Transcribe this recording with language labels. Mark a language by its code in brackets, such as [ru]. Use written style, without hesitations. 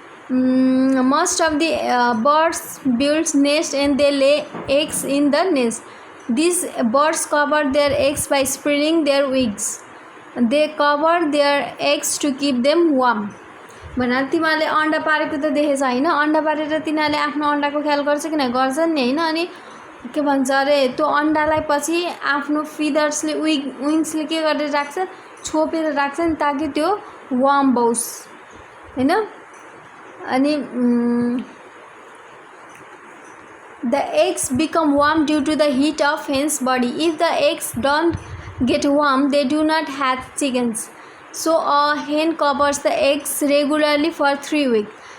[en] Most of the birds build nest and they lay eggs in the nest. These birds cover their eggs by spreading their wings. They cover their eggs to keep them warm. [ne] भन तिमीहरूले अन्डा पारेको त देखेछ होइन? अन्डा पारेर तिनीहरूले आफ्नो अन्डाको ख्याल गर्छ कि न? गर्छन् नि होइन? अनि के भन्छ अरे त्यो अन्डालाई पछि आफ्नो फिदर्सले विङ्सले के गरेर राख्छ? छोपेर राख्छ नि ताकि त्यो वार्म बोस् होइन? [en] अनि the eggs become warm due to the heat of hen's body. If the eggs don't get warm, they do not hatch chickens. So a hen covers the eggs regularly for 3 weeks.